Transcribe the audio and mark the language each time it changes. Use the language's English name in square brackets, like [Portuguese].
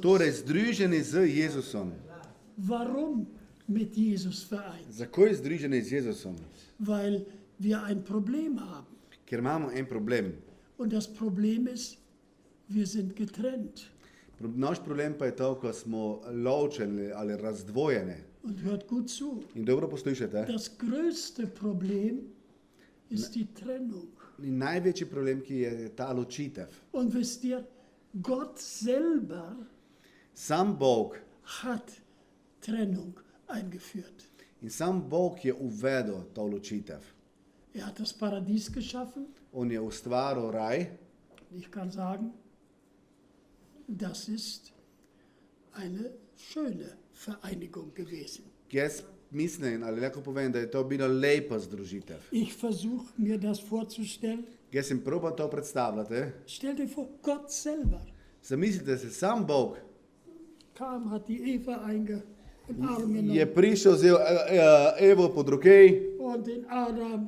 [Slovenian] Torej, združeni z Jezusom. [German] Warum mit Jesus vereint? [Slovenian] Zakaj združeni z Jezusom? [German] Weil wir ein Problem haben. [Slovenian] Ker imamo en problem. [German] Und das Problem ist, wir sind getrennt. [Slovenian] Naš problem pa je to, ko smo ločeni ali razdvojeni. [German] Und hört gut zu. [Slovenian] In dobro poslušajte. [German] Das größte Problem ist die Trennung. [Slovenian] In največji problem, ki je ta ločitev. [German] Und wisst ihr, Gott selber [Slovenian] Sam Bog [German] hat Trennung eingeführt. [Slovenian] in sam Bog je uvedel to ločitev. [German] Er hat das Paradies geschaffen. [Slovenian] On je ustvaril raj. [German] Ich kann sagen, das ist eine schöne Vereinigung gewesen. [Slovenian] Jaz mislim, ali lahko povem, da je to bila lepa združitev. [German] Ich versuche mir das vorzustellen. [Slovenian] Jaz sem probal to predstavljati. [German] Stell dir vor, Gott selber [Slovenian] Zamislite se, sam Bog [German] kam, hat die Eva in den Arm [Slovenian] je [German] genommen [Slovenian] prišel, vzel Evo pod roke, [German] und den Adam